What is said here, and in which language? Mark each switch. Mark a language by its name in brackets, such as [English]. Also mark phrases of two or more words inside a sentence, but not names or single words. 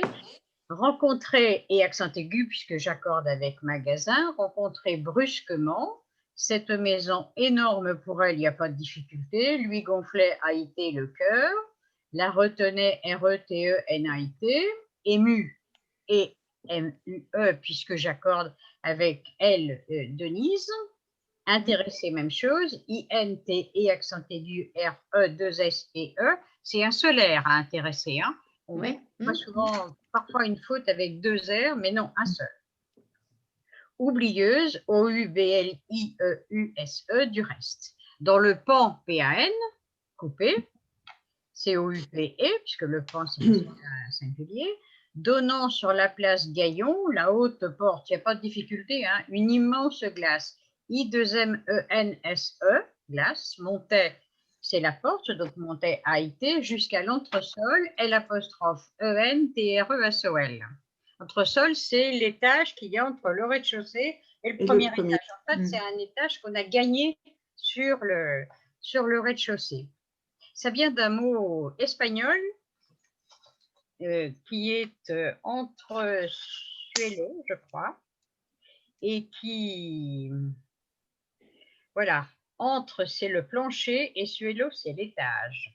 [French] Rencontrer, et accent aigu, puisque j'accorde avec magasin, rencontrer brusquement, cette maison énorme pour elle, il n'y a pas de difficulté, lui gonflait AIT le cœur, la retenait R-E-T-E-N-A-I-T, ému et M-U-E, puisque j'accorde avec elle Denise, intéressé, même chose, I-N-T-E, accent aigu, R-E-2-S-E-E, c'est un solaire à intéresser, hein. On voit souvent, parfois une faute avec 2 R, mais non, un seul. Oublieuse, O-U-B-L-I-E-U-S-E, du reste. Dans le pan, P-A-N, coupé, C-O-U-P-E, puisque le pan, c'est un singulier, donnant sur la place Gaillon, la haute porte, il n'y a pas de difficulté, hein, une immense glace, I-2-M-E-N-S-E, glace, montait, c'est la porte, donc montait A-I-T, jusqu'à l'entresol, L'-E-N-T-R-E-S-O-L. Entresol, c'est l'étage qu'il y a entre le rez-de-chaussée et le premier étage. En fait, c'est un étage qu'on a gagné sur le rez-de-chaussée. Ça vient d'un mot espagnol qui est [Spanish] entre suelo, [French] je crois, et qui, voilà, entre c'est le plancher et suelo c'est l'étage.